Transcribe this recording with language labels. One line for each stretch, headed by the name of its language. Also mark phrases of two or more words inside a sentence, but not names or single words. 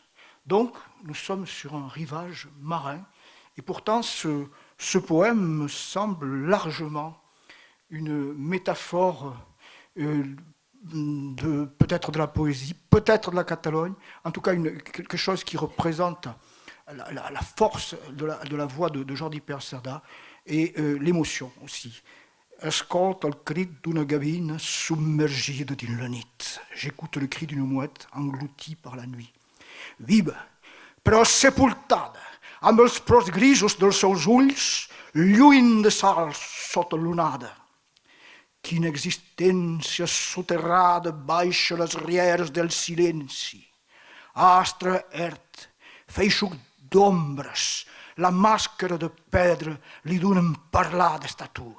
French: Donc, nous sommes sur un rivage marin, et pourtant, ce poème me semble largement une métaphore peut-être de la poésie, peut-être de la Catalogne, en tout cas quelque chose qui représente la force de la voix de Jordi Pérez Cerdà et l'émotion aussi.
Catalan: Escolta el crit d'una gavina submergida dins la nit.
French: J'écoute le cri d'une mouette engloutie par la nuit.
Catalan: Viva, però sepultada, amb els pros grisos dels seus ulls, lluny de sal sota l'onada. Quina existència soterrada baixa les rieres del silenci. Astre ert, feixuc d'ombres, la màscara de pedra li donen parlar d'estatua.